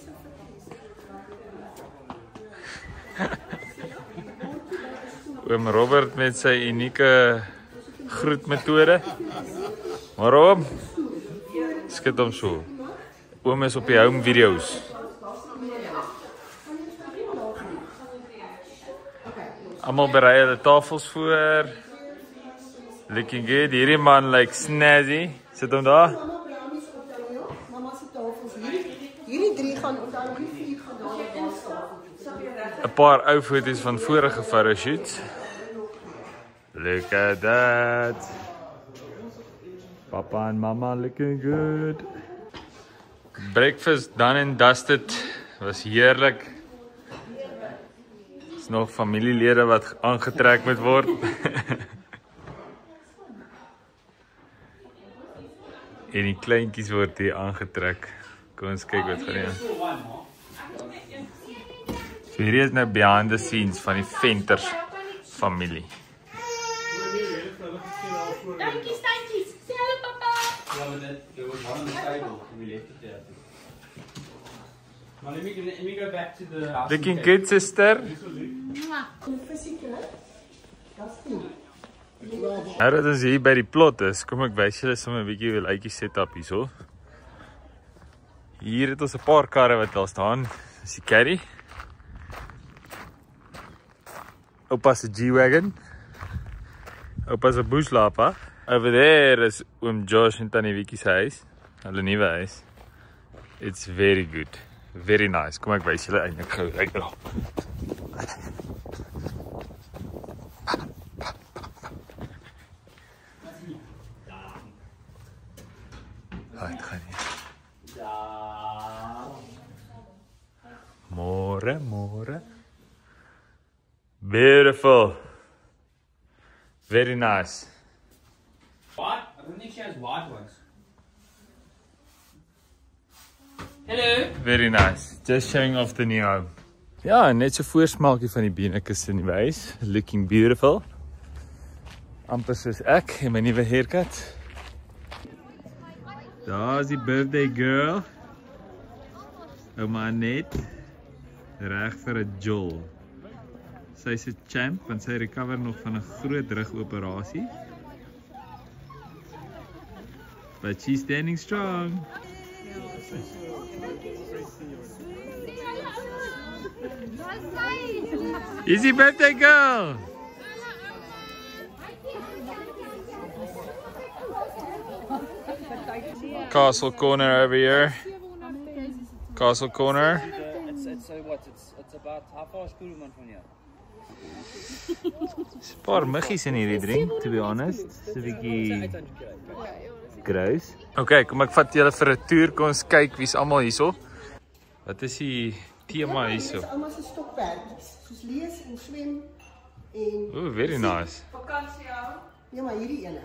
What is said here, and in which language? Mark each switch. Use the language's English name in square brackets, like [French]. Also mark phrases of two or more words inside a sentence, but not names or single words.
[Afrikaans] Oom Robert met sy unieke groetmetode. Maar oom, skit hom so. Oom is op die [English] home video's. [Afrikaans] Almal berei hulle tafels voor. [English] Looking good. [Afrikaans] Hierdie man lyk snazzy. Sit hom daar. Mama se tafels hier. Hierdie 3 gaan of dan die 4 gaan daar op tafel. 'n paar ou foto's van vorige photoshoots. [English] Look at that. Papa and mama looking good. Breakfast done and dusted. [Afrikaans] Was heerlik. Is nog familielede wat aangetrek moet word. En die kleintjies word hier aangetrek. Kom ons kyk wat gaan hier. So hierdie is nou [English] behind the scenes [Afrikaans] van die Venters familie. Dankie, Stantjies. Sê hallo, papa. Ja, maar dit was [English] on the table. We left it there. Maar let me go back to the house. Looking good, sister. [Afrikaans] Nou dat ons hier by die plot is, kom ek wys julle sommer 'n bietjie hoe lyk die setup hierso. Hier het ons 'n paar karre wat daar staan. Dis die caddy. Oupa se G-Wagon. Oupa se buslapa. [English] Over there is [Afrikaans] oom Josh en tannie Wiekie se huis. Hulle nuwe huis. [English] It's very good. Very nice. [Afrikaans] Kom ek wys julle eintlik gou. Kyk daar. Dit gaan nie. Môre, môre. [English] Beautiful. Very nice. What? I don't think she has white ones. Hello. Very nice. Just showing off the new home. [Afrikaans] Ja, net so voorsmaakie van die binnekes in die huis. [English] Looking beautiful. [Afrikaans] Amper soos ek en my nuwe haircut. Daar's die [English] birthday girl. [Afrikaans] Ouma Annette. Reg vir 'n jol. Sy's 'n champ want sy recover nog van 'n groot rugoperasie. [English] But she's standing strong. Easy birthday girl. Castle corner over here. Castle corner. It's about how far is Kuruman from here? There's 'n paar muggies in hierdie drink, to be honest. It's 'n bietjie gross. [Afrikaans] Okay, kom ek vat julle vir 'n toer. Kom ons kyk wie's almal hierso. Wat is die tema hierso? Dis almal se stokperdjies, soos lees en swem en [English] Ooh, very nice. [Afrikaans] Vakansie hou. ja, maar hierdie ene.